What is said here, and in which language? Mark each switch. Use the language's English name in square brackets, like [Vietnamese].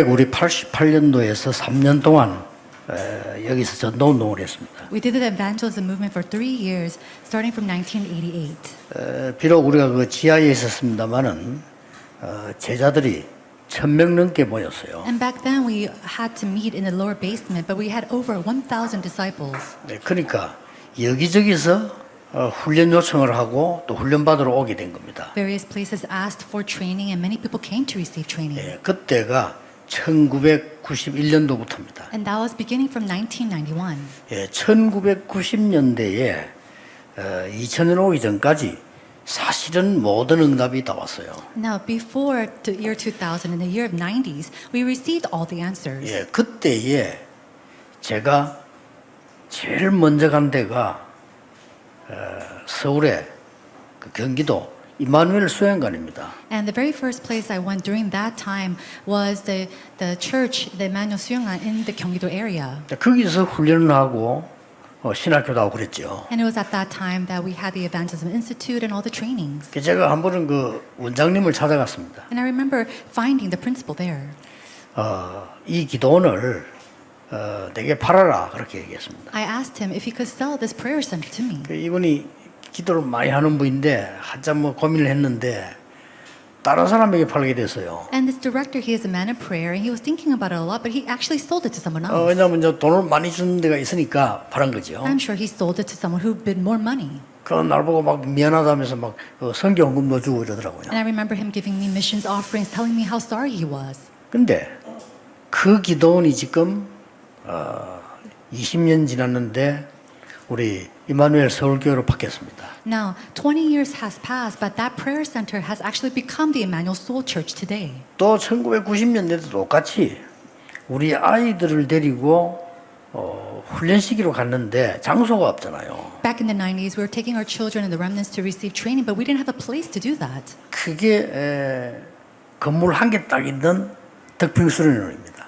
[Korean] 1988년도에서 3년 동안 여기서 전도 운동을 했습니다. [English] We did the evangelism movement for 3 years, starting from 1988. [Korean] 비록 우리가 그 지하에 있었습니다만은 제자들이 1,000명 넘게 모였어요. [English] And back then we had to meet in the lower basement, but we had over 1,000 disciples. [Korean] 네, 그러니까 여기저기서 훈련 요청을 하고 또 훈련 받으러 오게 된 겁니다. [English] Various places asked for training, and many people came to receive training. [Korean] 네, 그때가 1991년도부터입니다. [English] And that was beginning from 1991. [Korean] 예, 1990년대에 2000년 오기 전까지 사실은 모든 응답이 다 왔어요. [English] Now, before the year 2000, in the year of 90s, we received all the answers. [Korean] 예, 그때에 제가 제일 먼저 간 데가 서울의 그 경기도 이마누엘 수양관입니다. [English] And the very first place I went during that time was the church, the Emmanuel Suyeongan in the Gyeonggi-do area. [Korean] 거기서 훈련을 하고 신학교도 하고 그랬죠. [English] And it was at that time that we had the Evangelism Institute and all the trainings. [Korean] 제가 한 번은 그 원장님을 찾아갔습니다. [English] And I remember finding the principal there. [Korean] 이 기도원을 내게 팔아라 그렇게 얘기했습니다. [English] I asked him if he could sell this prayer center to me. [Korean] 이분이 기도를 많이 하는 분인데 한참 뭐 고민을 했는데 다른 사람에게 팔게 됐어요. [English] And this director, he is a man of prayer, and he was thinking about it a lot, but he actually sold it to someone else. [Korean] 왜냐하면 이제 돈을 많이 주는 데가 있으니까 팔은 거죠. [English] I'm sure he sold it to someone who bid more money. [Korean] 그런 날 보고 막 미안하다면서 막 성경 헌금도 주고 이러더라고요. [English] And I remember him giving me missions offerings, telling me how sorry he was. [Korean] 근데 그 기도원이 지금 20년 지났는데 우리 이마누엘 서울교회로 바뀌었습니다. [English] Now, 20 years has passed, but that prayer center has actually become the Emmanuel Soul Church today. [Korean] 또 1990년대도 똑같이 우리 아이들을 데리고 훈련시키러 갔는데 장소가 없잖아요. [English] Back in the 90s, we were taking our children and the remnants to receive training, but we didn't have a place to do that. [Korean] 그게 건물 한 개 딱 있는 덕평수련원입니다.